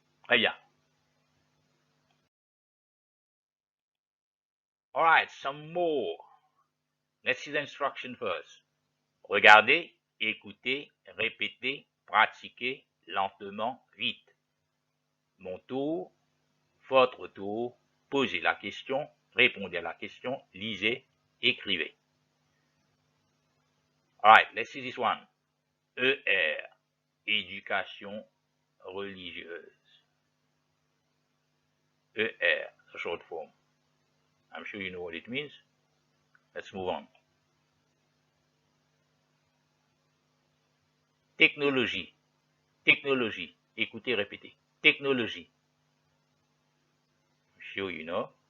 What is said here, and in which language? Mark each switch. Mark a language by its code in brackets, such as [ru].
[fr] Très bien. [en] All right, some more. Let's see the instruction first. [fr] Regardez, écoutez, répétez, pratiquez lentement, vite. Mon tour, votre tour, posez la question, répondez à la question, lisez, écrivez. [en] All right, let's see this one. [fr] ER, éducation religieuse. [en] ER, the short form. I'm sure you know what it means. Let's move on. [fr] Technologie. Technologie. Écoutez, répétez. Technologie. [en] I'm sure you know.